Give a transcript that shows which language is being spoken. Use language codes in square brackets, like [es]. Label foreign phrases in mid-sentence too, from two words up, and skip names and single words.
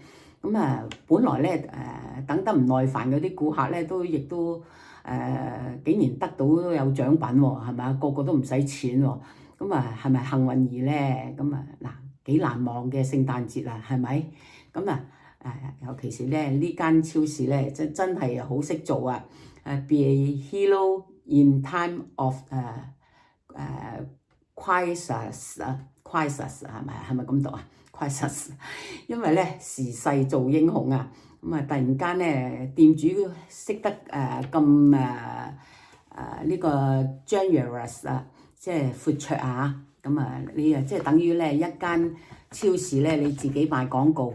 [yue] 本來咧等得唔耐煩嗰啲顧客咧，亦都竟然得到都有獎品喎，係咪啊？個個都唔使錢喎，係咪幸運兒咧？幾難忘嘅聖誕節啊，係咪？尤其是咧呢間超市咧，真係好識做啊 ！ [en] Be a hero in time of crisis [yue] 係咪咁讀啊 ？crisis， 因為咧時勢造英雄啊！突然間咧，店主識得咁呢個 generous 啊，即係闊綽啊！你即係等於咧一間超市咧，你自己賣廣告。